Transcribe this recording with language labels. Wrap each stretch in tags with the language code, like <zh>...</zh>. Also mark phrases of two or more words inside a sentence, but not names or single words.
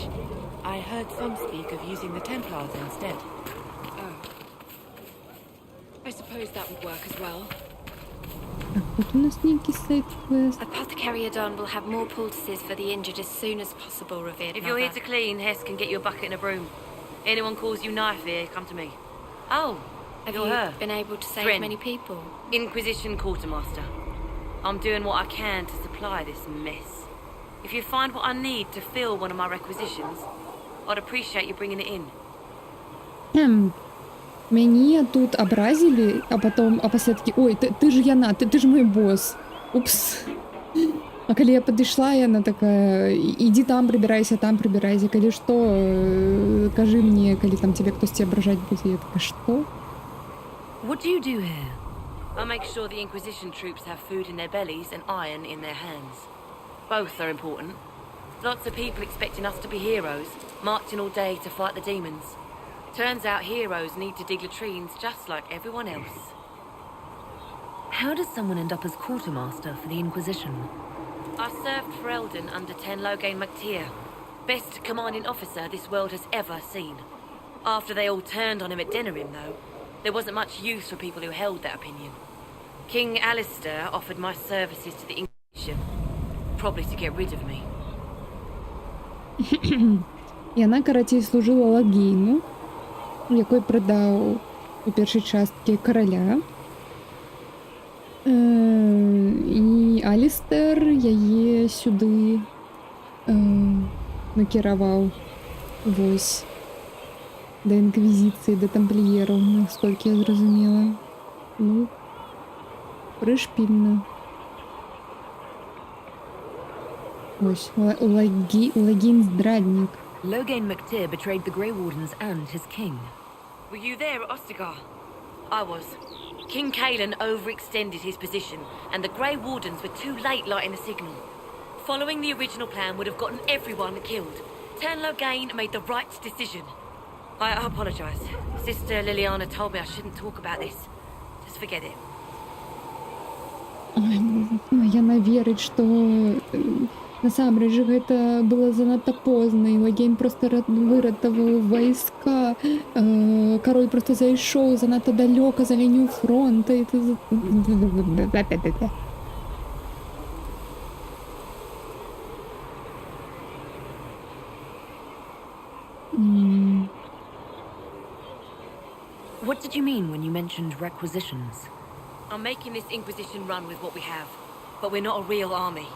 <en>I heard some speak of using the Templars instead. Oh. I suppose that would work as well.</en> <ru>Тут у нас некий сайт-квест.</ru> <en>Apothecary Adon will have more poultices for the injured as soon as possible, revered If you're here to clean, Hess can get you a bucket and a broom. Anyone calls you knife here, come to me. Oh, Have you're you her. been able to save Thrin. many people? Inquisition Quartermaster. I'm doing what I can to supply this mess. If you find what I need to fill one of my requisitions, I'd appreciate you bringing it in.</en> <be>Мяне тут абразілі, а пасля такі, ой, ты ж яна, ты ж мой босс. Упс. А калі я падышла, яна такая, ідзі там прыбірайся, калі што, кажы мне, калі там цябе хтосьці абражаць будзе. Я такая, што?</be> <en>What do you do here? I make sure the Inquisition troops have food in their bellies and iron in their hands. Both are important. Lots of people expecting us to be heroes, marching all day to fight the demons. Turns out heroes need to dig latrines just like everyone else. How does someone end up as quartermaster for the Inquisition? I served for Eldon under Ten Loghain MacTier, best commanding officer this world has ever seen. After they all turned on him at Denerim, though, there wasn't much use for people who held that opinion. King Alistair offered my services to the Inquisition, probably to get rid of me.</en> <be>Яна, карацей, служила Лагейну, якой прадаў у першай часткі караля. І Алістер яе сюды накіраваў вось да інквізіцыі, да тампліераў, насколькі я зразумела. Ну, прышпільна. Ось, Лагейн здраднік.</be> <en>Loghain MacTier betrayed the Grey Wardens and his king. Were you there at Ostagar? I was. King Kaelin overextended his position, and the Grey Wardens were too late lighting the signal. Following the original plan would have gotten everyone killed. Ten Loghain made the right decision. I apologize. Sister Liliana told me I shouldn't talk about this. Just forget it.</en> <be>Яна верыць, што насамрэч гэта было занадта позна, і Лагейн проста выратаваў вайска. Кароль проста зайшоў занадта далёка за лінію фронта. І</be> <en>What did you mean when you mentioned requisitions? I'm making this Inquisition run with what we have, but we're not a real army.</en>